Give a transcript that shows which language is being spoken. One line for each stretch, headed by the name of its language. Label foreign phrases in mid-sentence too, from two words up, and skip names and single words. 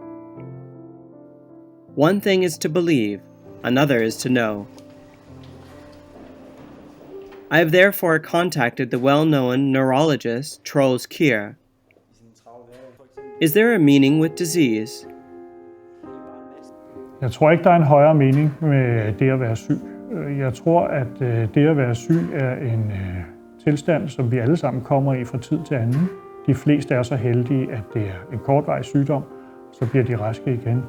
English: One thing is to believe, another is to know. I have therefore contacted the well-known neurologist Troels Kier. Is there a meaning with disease?
Danish: Jeg tror ikke, der er en højere mening med det at være syg. Jeg tror, at det at være syg er en tilstand, som vi alle sammen kommer i fra tid til anden. De fleste er så heldige, at det er en kortvarig sygdom, så bliver de raske igen.